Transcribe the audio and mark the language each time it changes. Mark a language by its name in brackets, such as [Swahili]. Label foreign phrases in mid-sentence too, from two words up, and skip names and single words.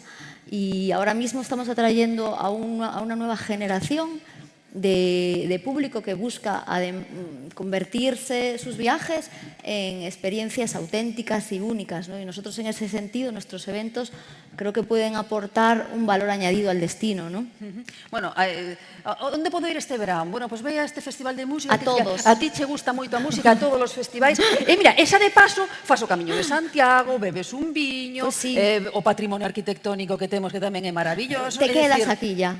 [Spanish] Y ahora mismo estamos atrayendo a una nueva generación de público que busca convertirse sus viajes en experiencias auténticas y únicas, ¿no? Y nosotros en ese sentido, nuestros eventos creo que pueden aportar un valor añadido al destino, ¿no? [Galician] Bueno, onde podo ir este verán? Bueno, pues vai a este festival de música. A todos. A ti che gusta moito a música, a todos os festivais. E mira, esa de paso, fas o Camiño de Santiago, bebes un viño, [Spanish] Pues sí. [Galician] O patrimonio arquitectónico que temos que tamén é maravilloso. [Spanish] Te [Galician] É [Spanish] quedas [Galician] dicir, [Spanish] aquí ya.